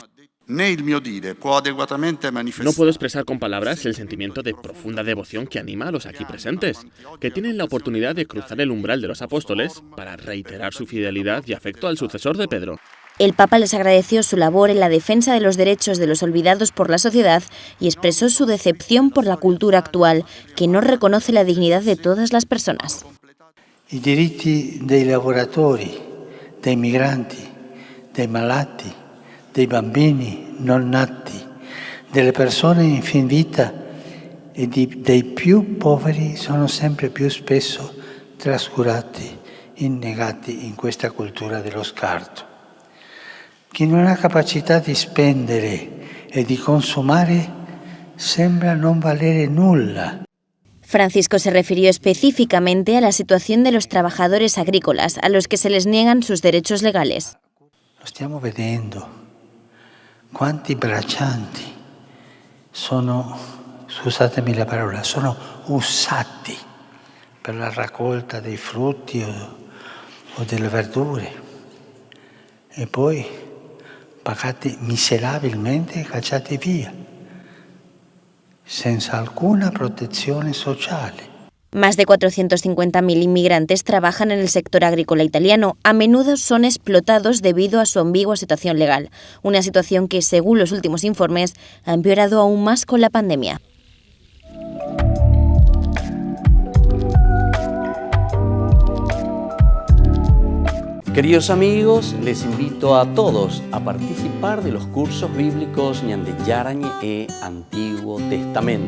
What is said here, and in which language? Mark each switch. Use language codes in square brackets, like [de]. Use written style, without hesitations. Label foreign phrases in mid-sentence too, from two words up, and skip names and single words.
[es] No puedo expresar con palabras el sentimiento de profunda devoción que anima a los aquí presentes, que tienen la oportunidad de cruzar el umbral de los apóstoles para reiterar su fidelidad y afecto al sucesor de Pedro. El Papa les agradeció su labor en la defensa de los derechos de los olvidados por la sociedad y expresó su decepción por la cultura actual, que no reconoce la dignidad de todas las personas. [it] I diritti dei lavoratori, dei migranti, dei malati, dei bambini non nati, delle persone in fin vita e dei più poveri sono sempre più spesso trascurati, innegati in questa cultura dello scarto. Chi non ha capacità di spendere e di consumare sembra non valere nulla. [es] Francisco se refirió específicamente a la situación de los trabajadores agrícolas, a los que se les niegan sus derechos legales. [it] Lo stiamo vedendo. Quanti braccianti sono, scusatemi la parola, sono usati per la raccolta dei frutti o delle verdure e poi pagati miserabilmente e cacciati via, senza alcuna [es] protección social. Más de 450.000 inmigrantes trabajan en el sector agrícola italiano. A menudo son explotados debido a su ambigua situación legal, una situación que, según los últimos informes, ha empeorado aún más con la pandemia. Queridos amigos, les invito a todos a participar de los cursos bíblicos Ñande Yarañe e Antiguo Testamento.